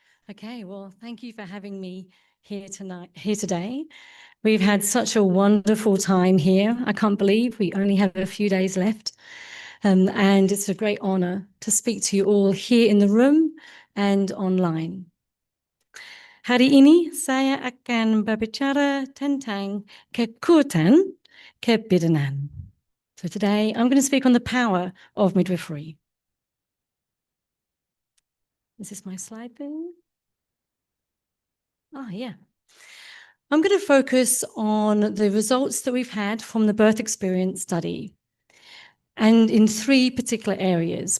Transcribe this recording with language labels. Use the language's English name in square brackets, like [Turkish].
[English] Okay, well, thank you for having me here today. We've had such a wonderful time here. I can't believe we only have a few days left. And it's a great honor to speak to you all here in the room and online. [Indonesian] Hari ini saya akan berbicara tentang kekuatan kebidanan. [English] So today I'm going to speak on the power of midwifery. Is this my slide thing? Oh, yeah. I'm going to focus on the results that we've had from the birth experience study, and in 3 particular areas.